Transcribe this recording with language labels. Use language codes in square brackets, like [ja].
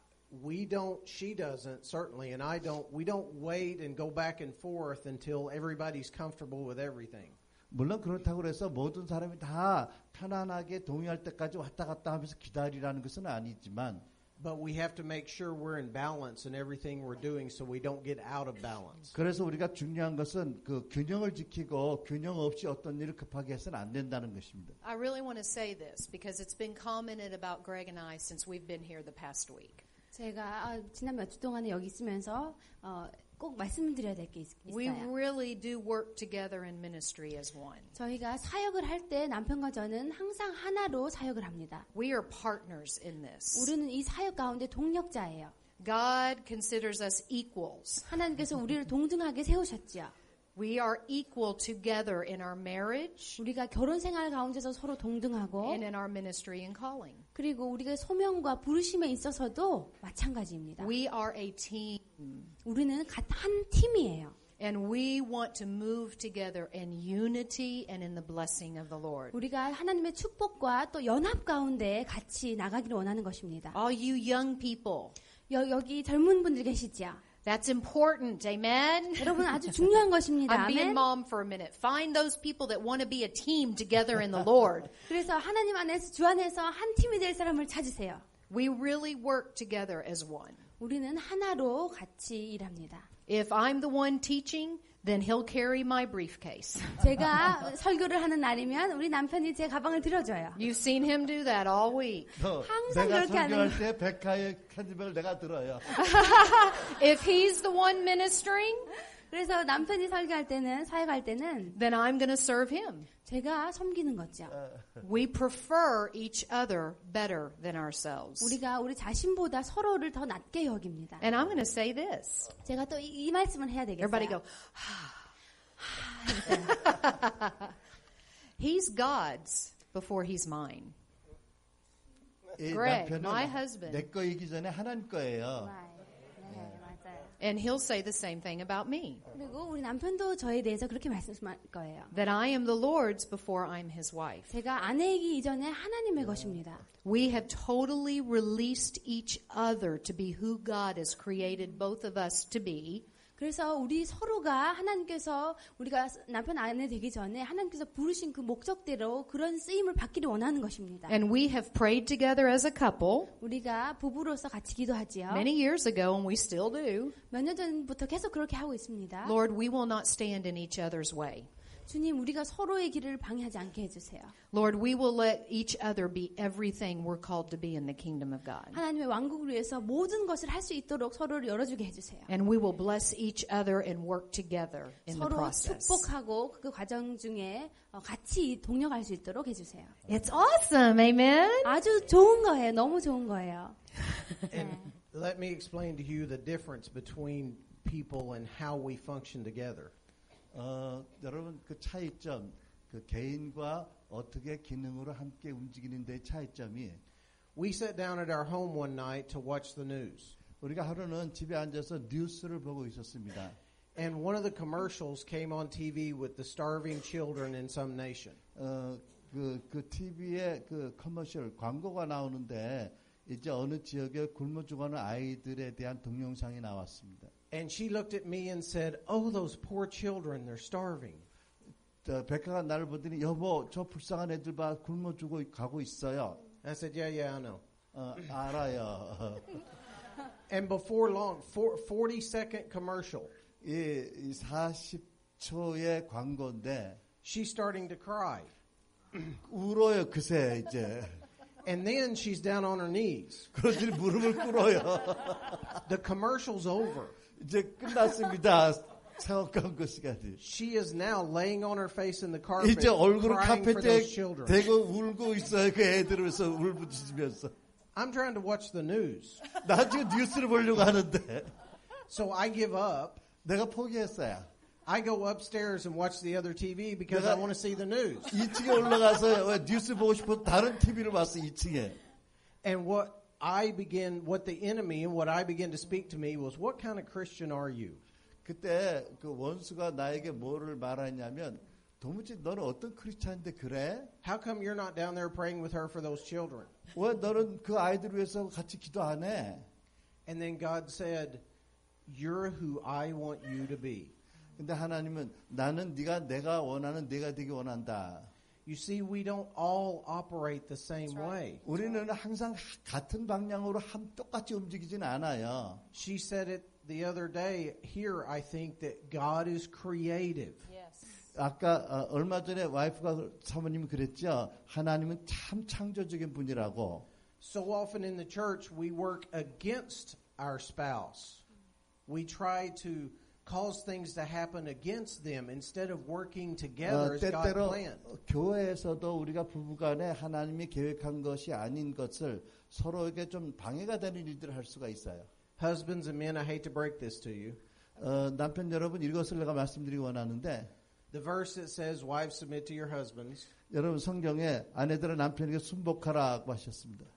[en] We don't, she doesn't, certainly, and I don't, we don't wait and go back and forth until everybody's comfortable with everything. [ko] 물론 그렇다고 해서 모든 사람이 다 편안하게 동의할 때까지 왔다 갔다 하면서 기다리라는 것은 아니지만 [en] But we have to make sure we're in balance in everything we're doing so we don't get out of balance. [ko] 그래서 우리가 중요한 것은 그 균형을 지키고 균형 없이 어떤 일을 급하게 해서는 안 된다는 것입니다. [en] I really want to say this because it's been commented about Greg and I since we've been here the past week. [ko] 제가 지난 몇 주 동안에 여기 있으면서 꼭 말씀드려야 될 게 [en] We [ko] 있어요. [en] really do work together in ministry as one. [ko] 저희가 사역을 할 때 남편과 저는 항상 하나로 사역을 합니다. [en] We are partners in this. [ko] 우리는 이 사역 가운데 동력자예요. [en] God considers us equals. [ko] 하나님께서 우리를 동등하게 세우셨죠. [en] We are equal together in our marriage [ko] 우리가 결혼 생활 가운데서 서로 동등하고 [en] and in our ministry and calling. [ko] 그리고 우리가 소명과 부르심에 있어서도 마찬가지입니다. [en] We are a team. [ko] 우리는 한 팀이에요. [en] And we want to move together in unity and in the blessing of the Lord. [ko] 우리가 하나님의 축복과 또 연합 가운데 같이 나가기를 원하는 것입니다. [en] All you young people, [ko] 여기 젊은 분들 계시죠? [en] that's important. Amen. [ko] 여러분 아주 중요한 것입니다. [en] I'm being [ko] 아멘. [en] mom for a minute. Find those people that want to be a team together in the Lord. [ko] 그래서 하나님 안에서 주 안에서 한 팀이 될 사람을 찾으세요. [en] We really work together as one. [ko] 우리는 하나로 같이 일합니다. [en] If I'm the one teaching, then he'll carry my briefcase. [ko] 제가 설교를 하는 날이면 우리 남편이 제 가방을 들어줘요. [en] You've seen him do that all week. [ko] 항상 내가 그렇게 하는 설교할 때 백화의 캔디백을 내가 들어요. [en] If he's the one ministering, [ko] 그래서 남편이 설교할 때는 사역할 때는 [en] then I'm going to serve him. [ko] 제가 섬기는 거죠. [en] We prefer each other better than ourselves. [ko] 우리가 우리 자신보다 서로를 더 낮게 여깁니다. [en] And I'm going to say this. [ko] 제가 또 이 말씀을 해야 되겠어요. [en] Everybody go, he's God's before he's mine. [ko] 이 [en] Greg, [ko] 남편은 [en] my husband. [ko] 내 거이기 전에 하나님 거예요. 네, 맞아요. [en] And he'll say the same thing about me. [ko] 그리고 우리 남편도 저에 대해서 그렇게 말씀할 거예요. [en] That I am the Lord's before I'm his wife. [ko] 제가 아내이기 이전에 하나님의 것입니다. [en] We have totally released each other to be who God has created both of us to be. [ko] 그래서 우리 서로가 하나님께서 우리가 남편 아내 되기 전에 하나님께서 부르신 그 목적대로 그런 쓰임을 받기를 원하는 것입니다. [en] And we have prayed together as a couple [ko] 우리가 부부로서 같이 기도하지요. [en] many years ago, and we still do. [ko] 몇 년 전부터 계속 그렇게 하고 있습니다. [en] Lord, we will not stand in each other's way. [ko] 주님, 우리가 서로의 길을 방해하지 않게 해주세요. [en] Lord, we will let each other be everything we're called to be in the kingdom of God. [ko] 하나님의 왕국을 위해서 모든 것을 할 수 있도록 서로를 열어주게 해주세요. [en] And we will bless each other and work together in the [ko] 서로 [en] process. [ko] 축복하고 그 과정 중에 같이 동력할 수 있도록 해주세요. [en] It's awesome, amen? [ko] 아주 좋은 거예요. 너무 좋은 거예요. [en] And let me explain to you the difference between people and how we function together. [ko] 여러분 그 차이점, 그 개인과 어떻게 기능으로 함께 움직이는 데 차이점이 [en] We sat down at our home one night to watch the news. [ko] 우리가 하루는 집에 앉아서 뉴스를 보고 있었습니다. [en] And one of the commercials came on TV with the starving children in some nation. [ko] 그 TV에 그 커머셜 광고가 나오는데 이제 어느 지역에 굶어 죽어가는 아이들에 대한 동영상이 나왔습니다. [en] And she looked at me and said, "Oh, those poor children, they're starving." [ko] 백화가 나를 보더니 여보 저 불쌍한 애들 봐 굶어 죽어 가고 있어요. [en] I said, "Yeah, I know." [ko] 알아요. [en] And before long, 40-second commercial. [ko] 이 40초의 광고인데 [en] She's starting to cry. [ko] 울어요 그새 이제. [en] And then she's down on her knees. [ko] 그러더니 무릎을 꿇어요. [en] The commercial's over. [ko] 이제 끝났습니다. 세월 광고 시간이. [en] She is now laying on her face in the carpet, [ko] 이제 얼굴을 [en] crying for [ko] 카페트에 [en] those children. [ko] 대고 울고 있어요. 그 애들으면서 울부짖으면서. [en] I'm trying to watch the news. [ko] 나 지금 뉴스를 보려고 하는데 [en] So I give up. [ko] 내가 포기했어요. [en] I go upstairs and watch the other TV because I want to see the news. [ko] 2층에 올라가서 왜 뉴스 보고 싶어 다른 TV를 봤어 2층에. [en] And what the enemy and what I began to speak to me was, what kind of Christian are you? [ko] 그때 그 원수가 나에게 뭐를 말하냐면 도무지 너는 어떤 크리스찬인데 그래? [en] How come you're not down there praying with her for those children? [ko] 왜 너는 그 아이들 위해서 같이 기도 안 해? [en] And then God said, you're who I want you to be. [ko] 근데 하나님은 나는 내가 원하는 내가 되기 원한다. [en] You see, we don't all operate the same way. [ko] 우리는 항상 같은 방향으로 똑같이 움직이진 않아요. [en] She said it the other day. Here, I think that God is creative. [ko] 아까 얼마 전에 와이프가 사모님이 그랬죠. 하나님은 참 창조적인 분이라고. [en] So often in the church, we work against our spouse. We try to cause things to happen against them instead of working together as God [ko] 때때로 [en] planned. [ko] 교회에서도 우리가 부부간에 하나님이 계획한 것이 아닌 것을 서로에게 좀 방해가 되는 일들을 할 수가 있어요. [en] Husbands and men, I hate to break this to you. [ko] 남편 여러분 이것을 내가 말씀드리기 원하는데 [en] The verse that says, wives submit to your husbands. [ko] 여러분 성경에 아내들은 남편에게 순복하라고 하셨습니다.